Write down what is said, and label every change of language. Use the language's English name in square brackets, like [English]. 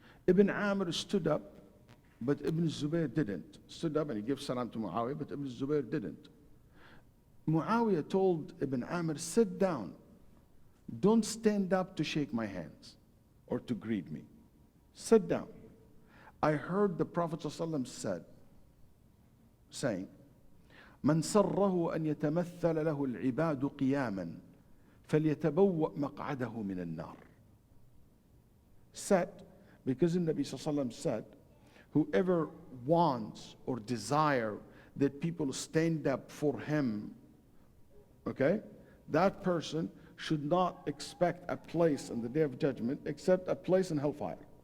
[English] Ibn Amr stood up, but Ibn Zubayr didn't. Stood up and he gave salam to Muawiyah, but Ibn Zubayr didn't. Muawiyah told Ibn Amr, sit down. Don't stand up to shake my hands or to greet me. Sit down. I heard the Prophet ﷺ saying, [Arabic] من سره أن يتمثل له العباد قياما فليتبوأ مقعده من النار. [English] Said, because the Nabi ﷺ said, whoever wants or desire that people stand up for him, okay, that person should not expect a place on the Day of Judgment except a place in hellfire.